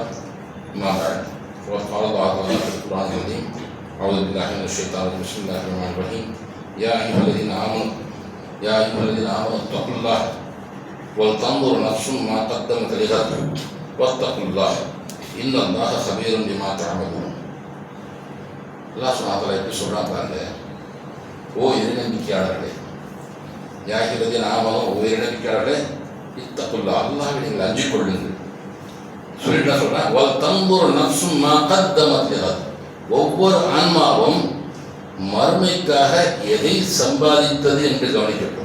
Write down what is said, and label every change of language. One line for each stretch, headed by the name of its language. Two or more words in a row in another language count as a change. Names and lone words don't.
Arabic: اما بعد، فقد قال الله تعالى في القران العظيم: اعوذ بالله من الشيطان الرجيم، بسم الله الرحمن الرحيم. يا أيها الذين آمنوا اتقوا الله ولتنظر نفس ما قدمت لغد واتقوا الله إن الله خبير بما تعملون. الله سبحانه و تعالى
Tamil: எப்படி சொல்றான் பாருங்க. ஓ இறைநம்பிக்கையாளர்களே,
Arabic: يا أيها الذين آمنوا,
Tamil: ஓ இறைநம்பிக்கையாளர்களே, இத்தகுல்லாஹ், அல்லாஹ்வை நீங்கள் அஞ்சிக் கொள்ளுங்கள். சொல்லிட்டு சொல்றான்,
Arabic: ولتنظر نفس ما قدمت لغد,
Tamil: ஒவ்வொரு ஆன்மாவும் மறுமைக்காக எதை சம்பாதித்தது என்று கவனிக்கட்டும்.